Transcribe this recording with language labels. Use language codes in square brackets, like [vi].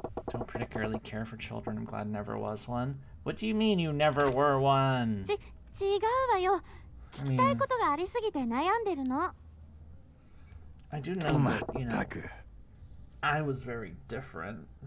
[en] Don't particularly care for children. I'm glad I never was one. What do you mean you never were one? [ja] 違うわよ。聞きたいことがありすぎて悩んでるの。 [en] I do know that, you know, I was very different.